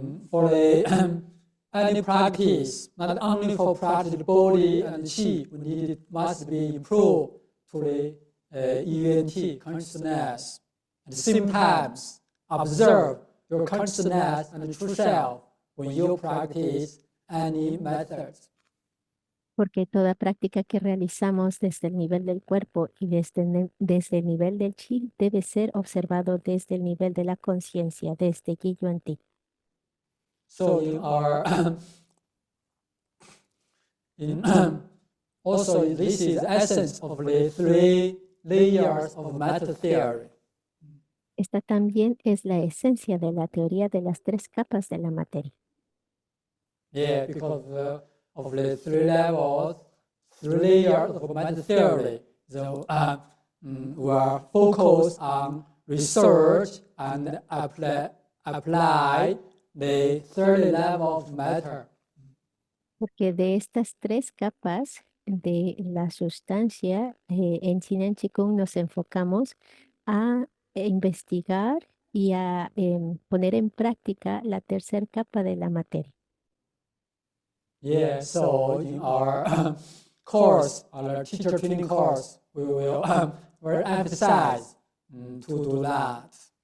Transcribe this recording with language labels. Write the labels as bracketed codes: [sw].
[en] For the any practice, not only for practice the body and the chi, we need it must be improved to the ENT consciousness. At the same time, observe your consciousness and the true self when you practice any methods. [es] Porque toda práctica que realizamos desde el nivel del cuerpo y desde el nivel del chi debe ser observado desde el nivel de la conciencia, desde Yi Yuan Ti. [en] So in our in also this is the essence of the three layers of matter theory. [es] Esta también es la esencia de la teoría de las tres capas de la materia. [en] Yeah, because of the three levels, three layers of math theory. So we are focused on research and apply the third level of matter. [es] Porque de estas tres capas de la sustancia, en Chinen Chikung nos enfocamos a investigar y a poner en práctica la tercera capa de la materia. [en] Yeah, so in our course, our teacher training course, we will very emphasize to do that.